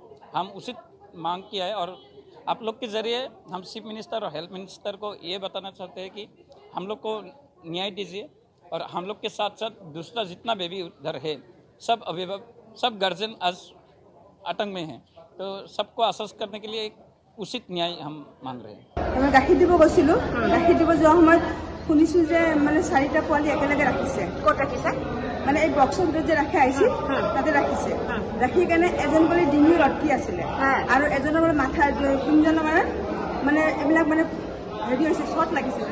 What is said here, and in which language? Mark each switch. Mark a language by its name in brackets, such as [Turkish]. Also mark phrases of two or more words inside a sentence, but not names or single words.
[Hindi] हम उचित मांग किया है और आप लोग के ज़रिए हम चीफ मिनिस्टर और हेल्थ मिनिस्टर को ये बताना चाहते हैं कि हम लोग को न्याय दीजिए। और हम लोग के साथ साथ दूसरा जितना बेबी उधर है सब अभिभावक सब गार्जियन आज आतंक में हैं। तो सबको आश्वस्त करने के लिए एक उचित न्याय हम मांग रहे हैं। [Assamese] মই গাখীৰ দিব গৈছিলো। গাখীৰ দিব যোৱা সময়ত শুনিছো যে মানে 4টা পোৱালি একেলগে ৰাখিছে। ক'ত ৰাখিছে? মানে এই বক্সৰ ভিতৰত যে ৰাখি আহিছিল তাতে ৰাখিছে। ৰাখি কেনে এজন বোলে ডিঙি ৰটকি আছিলে আৰু এজনৰ মানে মাথা তিনিজনৰ মানে এইবিলাক মানে হেৰি হৈছে শ্বৰ্ট লাগিছিলে।